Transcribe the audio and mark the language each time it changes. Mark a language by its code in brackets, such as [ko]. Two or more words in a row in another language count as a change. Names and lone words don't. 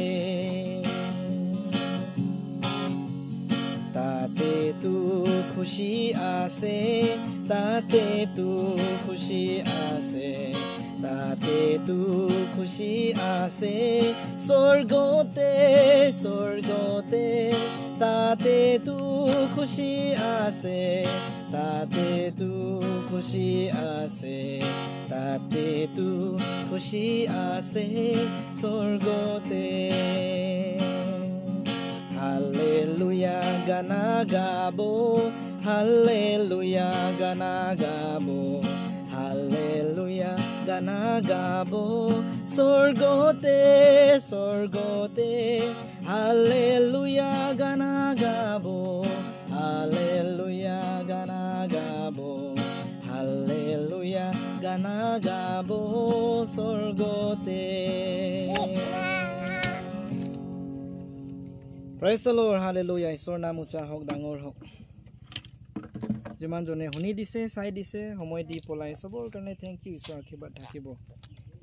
[as] তাতে তু খুশি আছে তাতে তু খুশি আছে তাতে তু খুশি আছে স্বৰ্গতে তাতে তু খুশি আছে তাতে তু খুশি আছে তাতে তু খুশি আছে স্বৰ্গতে হালেলুইয়া গান গাবো হালেলুইয়া গান গাবো হালেলুইয়া গান গাবো স্বৰ্গতে হালেলুইয়া গান গাবো হালেলুইয়া গান গাবো হালেলুইয়া গান গাবো স্বৰ্গতে [en] Praise the Lord, hallelujah. [as] ঈশ্বৰ নাম উচ্চাৰ হওক ডাঙৰ হওক যিমান জনে শুনি দিছে চাই দিছে সময় দি পলাই সবৰ কাৰণে [en] thank you [as] ঈশ্বৰ আশীৰ্বাদ থাকিব